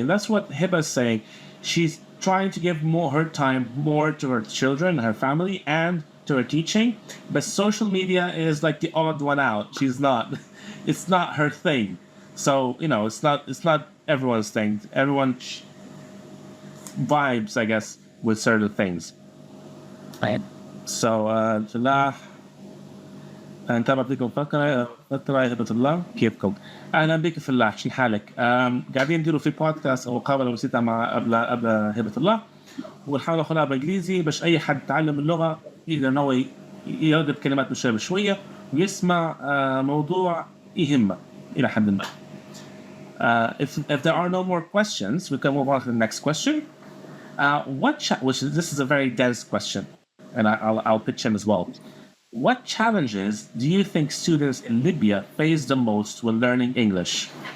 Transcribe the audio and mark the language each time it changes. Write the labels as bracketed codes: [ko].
[en] And that's what Hiba's saying. She's trying to give her time more to her children, her family, and to her teaching. But social media is like the odd one out. It's not her thing. So, it's not everyone's thing. Everyone vibes, I guess, with certain things. Right. [ar] So, جلاح نتابع فيكم فترة هبة الله كيفكم؟ أهلا بك في الله شو حالك؟ قاعدين نديروا في بودكاست أو مقابلة بسيطة مع قبل هبة الله ونحاول ناخذها بالإنجليزي باش أي حد يتعلم اللغة يقدر إنه يردد كلمات بشوية بشوية ويسمع موضوع يهمه إلى حد ما. [en] If there are no more questions, we can move on to the next question. This is a very dense question, and I'll pitch in as well. What challenges do you think students in Libya face the most when learning English?